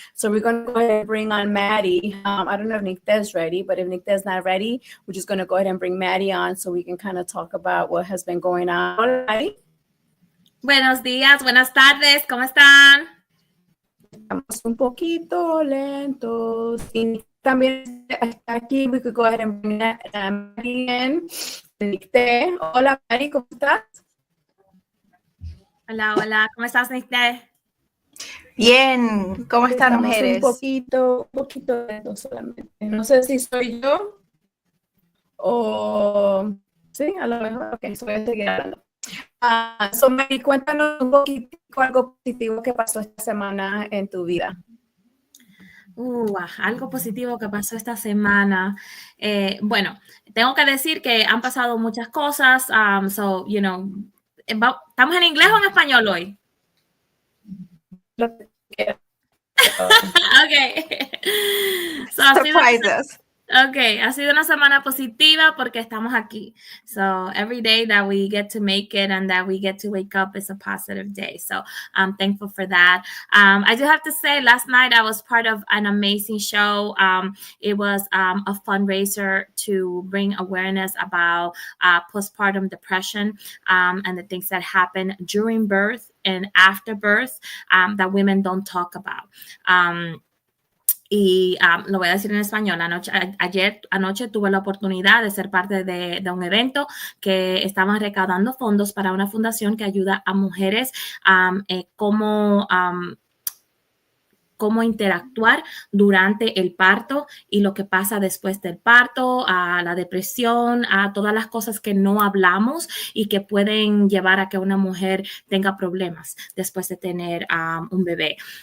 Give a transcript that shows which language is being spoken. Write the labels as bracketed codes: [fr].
[en] So we're going to go ahead and bring on Maddie. I don't know if Nicte's ready, but if Nicte's not ready, we're just going to go ahead and bring Maddie on so we can kind of talk about what has been going on. [es] Hola, Maddie. Buenos días, buenas tardes, ¿cómo están? Estamos un poquito lentos. Y también aquí, [en] we could go ahead and bring Maddie in. [es] Nicte. Hola, Maddie, ¿cómo estás? Hola, hola, ¿cómo estás, Nicte? Bien, ¿cómo están, mujeres? Un poquito lentos solamente. No sé si soy yo o... Sí, a lo mejor. Ok, voy a seguir hablando. So, Mary, cuéntanos un poquito algo positivo que pasó esta semana en tu vida. Algo positivo que pasó esta semana. Bueno, tengo que decir que han pasado muchas cosas. [en] So, you know, [es] ¿estamos en inglés o en español hoy? [en] Okay. So, surprise us. [es] Okay, ha sido una semana positiva porque estamos aquí. [en] So every day that we get to make it and that we get to wake up is a positive day. So I'm thankful for that. I do have to say, last night I was part of an amazing show. It was a fundraiser to bring awareness about postpartum depression and the things that happen during birth and after birth that women don't talk about. [es] Y lo voy a decir en español. Anoche tuve la oportunidad de ser parte de un evento que estaban recaudando fondos para una fundación que ayuda a mujeres cómo interactuar durante el parto y lo que pasa después del parto, a la depresión, a todas las cosas que no hablamos y que pueden llevar a que una mujer tenga problemas después de tener un bebé.